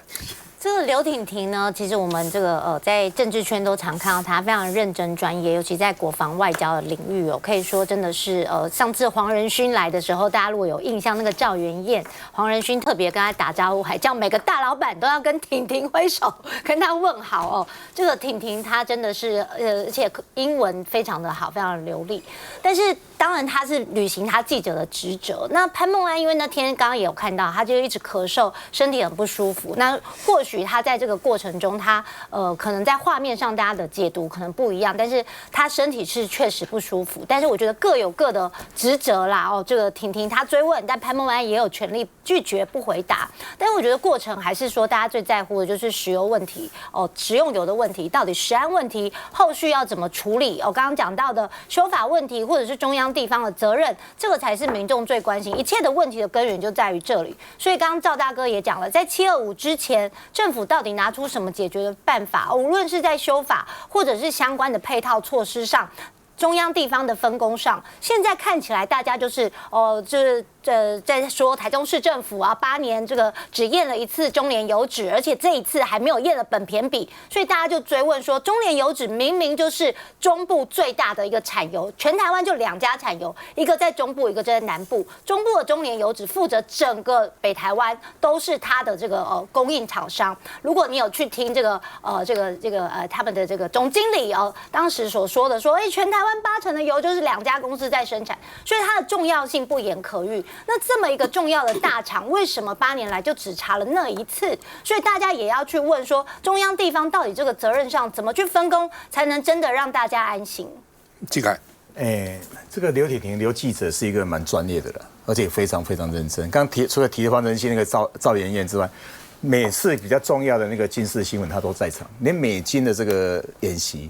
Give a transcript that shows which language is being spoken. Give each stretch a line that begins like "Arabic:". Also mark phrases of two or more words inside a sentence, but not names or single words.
Chinese: 這個劉婷婷呢，其實我們這個在政治圈都常看到她非常認真專業，尤其在國防外交的領域可以說真的是上次黃仁勳來的時候，大家如果有印象，那個趙元燕，黃仁勳特別跟他打招呼，還叫每個大老闆都要跟婷婷揮手，跟他問好哦。這個婷婷她真的是而且英文非常的好，非常的流利，但是當然她是履行她記者的職責。那潘孟安因為那天剛剛也有看到，他就一直咳嗽，身體很不舒服。那或許他在這個過程中，他可能在畫面上大家的解讀可能不一樣，但是他身體是確實不舒服。但是我覺得各有各的職責啦。這個婷婷他追問，但潘孟安也有權利拒絕不回答。但是我覺得過程還是說，大家最在乎的就是石油問題食用油的問題，到底食安問題後續要怎麼處理？剛剛講到的修法問題，或者是中央地方的責任，這個才是民眾最關心。一切的問題的根源就在於這裡。所以剛剛趙大哥也講了，在725之前， 政府到底拿出什麼解決的辦法？無論是在修法，或者是相關的配套措施上。中央地方的分工上，现在看起来大家就是在說台中市政府啊，8年这個只驗了1次中聯油脂，而且這一次還沒有驗了苯酃比，所以大家就追問說，中聯油脂明明就是中部最大的一個產油，全台灣就2家產油，一個在中部，一個在南部。中部的中聯油脂負責整個北台灣都是它的這個供應廠商。如果你有去聽這個他們的這個總經理當時所說的說，全台灣80%的油就是2家公司在生產，所以它的重要性不言可喻。那這麼一個重要的大廠，為什麼8年來就只查了那1次？所以大家也要去問說，中央地方到底這個責任上怎麼去分工，才能真的讓大家安心？季凱，這個劉鐵婷劉記者是一個蠻專業的了，而且非常非常認真。剛除了提防人心那個趙妍妍之外，每次比較重要的那個金氏新聞他都在場，連美金的這個演習。